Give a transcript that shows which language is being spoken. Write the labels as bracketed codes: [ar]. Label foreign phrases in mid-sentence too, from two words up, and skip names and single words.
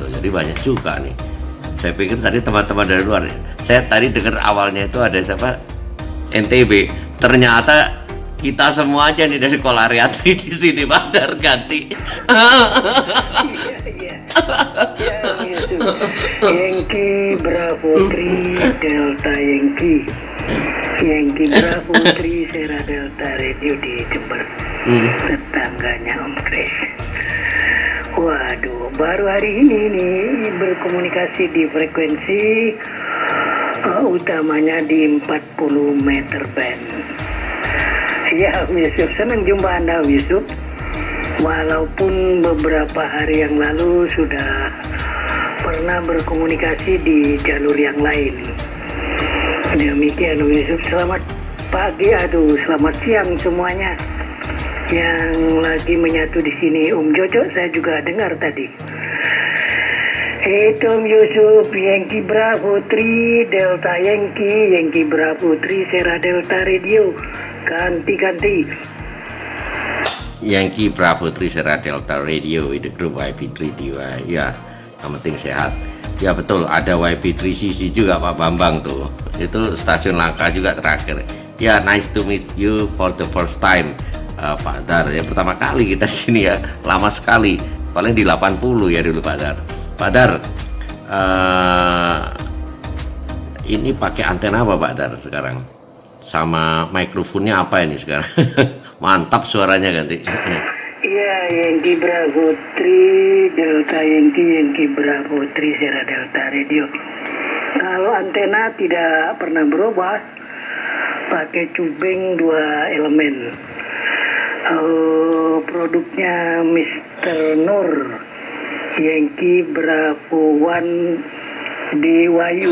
[id] Jadi banyak juga nih. Saya pikir tadi teman-teman dari luar. Saya tadi dengar awalnya itu ada siapa, NTB. Ternyata kita semua aja nih dari Kolariati di sini, Badar ganti. Iya, itu. [en] Yankee Bravo 3 Delta Yankee. Yankee Bravo 3 Sierra Delta Radio di Jember. [id] Tetangganya Om Kris. Waduh, baru hari ini nih berkomunikasi di frekuensi utamanya di 40 meter band. Ya, Om Yusuf, senang jumpa Anda, Om Yusuf. Walaupun beberapa hari yang lalu sudah pernah berkomunikasi di jalur yang lain. Demikian Om Yusuf, selamat pagi, selamat siang semuanya yang lagi menyatu di sini. Om Jojo saya juga dengar tadi. Itu Om Yusuf, [en] Yankee Bravo 3 Delta Yankee, Yankee Bravo 3 Sierra Delta Radio. Ganti-ganti. Yankee Bravo 3 Sierra Delta Radio [id] di grup YB3 ya, yang penting sehat. Ya betul, ada YB3CC juga Pak Bambang tuh. Itu stasiun Langka juga terakhir. Ya, [en] nice to meet you for the first time. [id] Pak Dar, yang pertama kali kita sini ya, lama sekali, paling di 80 ya dulu Pak Dar. Pak Dar, ini pakai antena apa Pak Dar sekarang? Sama mikrofonnya apa ini sekarang? Mantap suaranya ganti. Iya, [en] Yankee Bravo 3 Delta Yankee, Yankee Bravo 3 Sierra Delta Radio. [id] Kalau antena tidak pernah berubah, pakai cubeng 2 elemen. Produknya Mr. [en] Nur, Yankee Bravo 1 DYU.